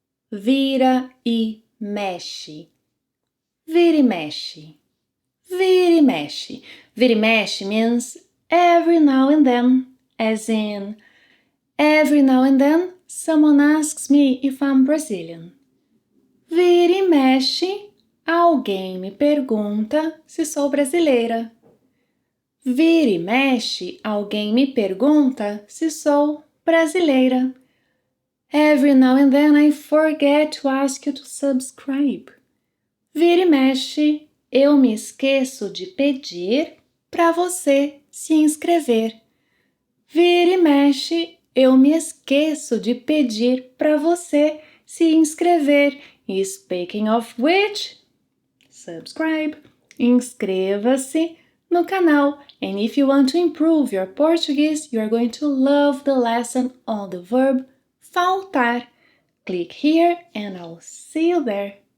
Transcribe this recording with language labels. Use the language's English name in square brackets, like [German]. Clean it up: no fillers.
[Portuguese] Vira e mexe. Vira e mexe. Vira e mexe. Vira e mexe [English] means every now and then, as in every now and then someone asks me if I'm Brazilian. [Portuguese] Vira e mexe, alguém me pergunta se sou brasileira. Vira e mexe, alguém me pergunta se sou brasileira. [English] Every now and then I forget to ask you to subscribe. [Portuguese] Vira e mexe, eu me esqueço de pedir para você se inscrever. Vira e mexe, eu me esqueço de pedir para você se inscrever. [English] E speaking of which, subscribe. [Portuguese] Inscreva-se no canal. [English] And if you want to improve your Portuguese, you are going to love the lesson on the verb faltar. Click here and I'll see you there.